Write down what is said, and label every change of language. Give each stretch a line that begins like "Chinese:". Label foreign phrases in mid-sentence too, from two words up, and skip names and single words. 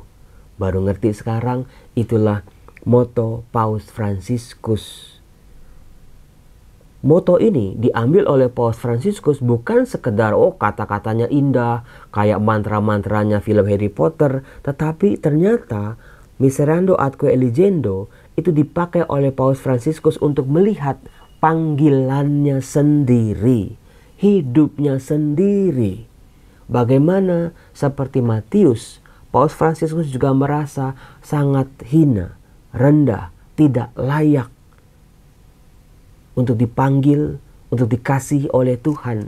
Indonesian: Baru ngerti sekarang, itulah moto Paus Fransiskus. Moto ini diambil oleh Paus Fransiskus bukan sekedar kata-katanya indah kayak mantra-mantranya film Harry Potter, tetapi ternyata
Latin: miserando atque eligendo
Indonesian: itu dipakai oleh Paus Fransiskus untuk melihat panggilannya sendiri, hidupnya sendiri. Bagaimana seperti Matius, Paus Fransiskus juga merasa sangat hina, rendah, tidak layak untuk dipanggil, untuk dikasihi oleh Tuhan.